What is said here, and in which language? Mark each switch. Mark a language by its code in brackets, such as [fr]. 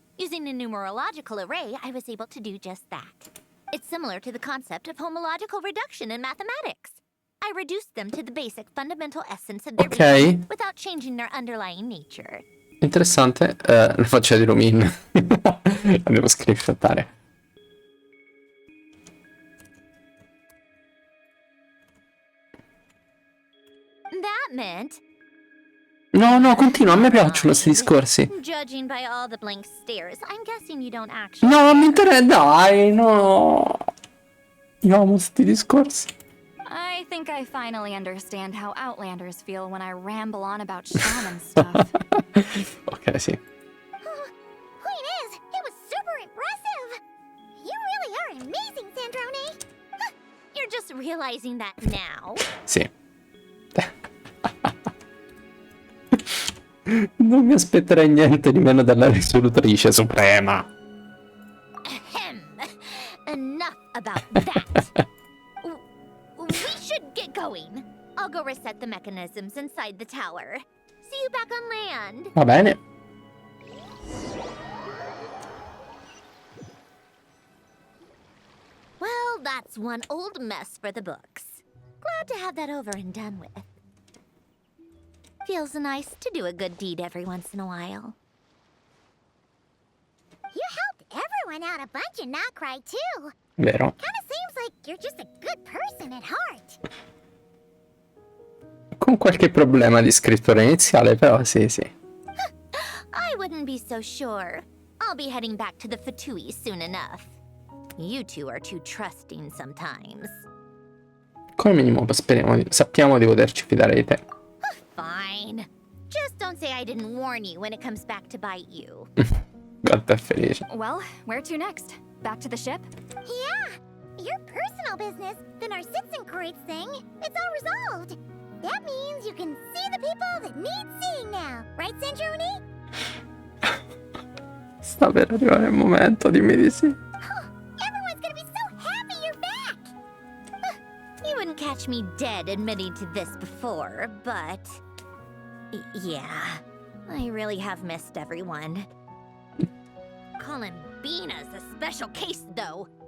[en] Using a numerological array, I was able to do just that. It's similar to the concept of homological reduction in mathematics. I reduced them to the basic fundamental essence of their being without changing their underlying nature. [it] Interessante, la faccia di Lumin. La devo screenshottare. [en] enchantment. [it] No, no, continua, a me piacciono questi discorsi. [en] Judging by all the blank stares, I'm guessing you don't actually. [it] No, non mi interessa, dai, no. Io amo questi discorsi. [en] I think I finally understand how Outlanders feel when I ramble on about shaman stuff. [it] Ok, sì. [en] Point is, it was super impressive. You really are amazing, Sandrone. You're just realizing that now. [it] Sì. Non mi aspetterei niente di meno dalla risolutrice suprema. [en] Ahem. Enough about that. We should get going. I'll go reset the mechanisms inside the tower. See you back on land. [it] Va bene. [en] Well, that's one old mess for the books. Glad to have that over and done with. Feels nice to do a good deed every once in a while. You helped everyone out a bunch and not cry too. [it] Vero. [en] Kinda seems like you're just a good person at heart. [it] Con qualche problema di scrittura iniziale, però sì, sì. [en] I wouldn't be so sure. I'll be heading back to the Fatui soon enough. You two are too trusting sometimes. [it] Come minimo sappiamo di poterci fidare di te. [en] Fine. Just don't say I didn't warn you when it comes back to bite you. [it] Gatta è felice. [en] Well, where to next? Back to the ship? Yeah, your personal business, the Narcitsan Crates thing, it's all resolved. That means you can see the people that need seeing now, right, Sandrone? [it] Sta per arrivare il momento, dimmi di sì. [en] Everyone's gonna be so happy you're back! You wouldn't catch me dead admitting to this before, but... yeah, I really have missed everyone. Calling Bina's a special case, though.